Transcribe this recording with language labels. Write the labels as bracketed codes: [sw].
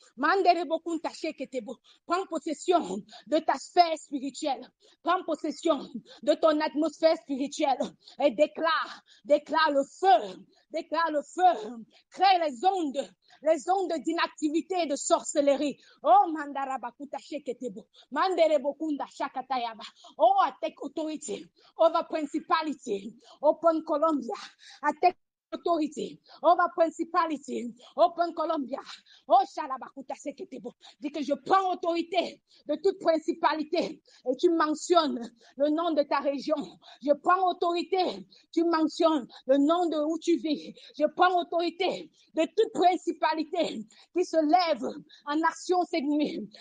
[fr] Manderebo kunta sheketebo. Prends possession de ta sphère spirituelle. Prends possession de ton atmosphère spirituelle et déclare le feu. Déclare le feu. Crée les ondes d'inactivité et de sorcellerie. Oh, mandarabakuta sheketebo. Manderebo kunda shakatayaba. [en] Oh, I take authority over principality. Open Columbia. I take authority over principality. Open Columbia. Oh, shalabakuta seketebo. [fr] Dis que je prends autorité de toute principalité et tu mentionnes le nom de ta région. Je prends autorité. Tu mentionnes le nom de où tu vis. Je prends autorité de toute principalité qui se lève en action cette nuit.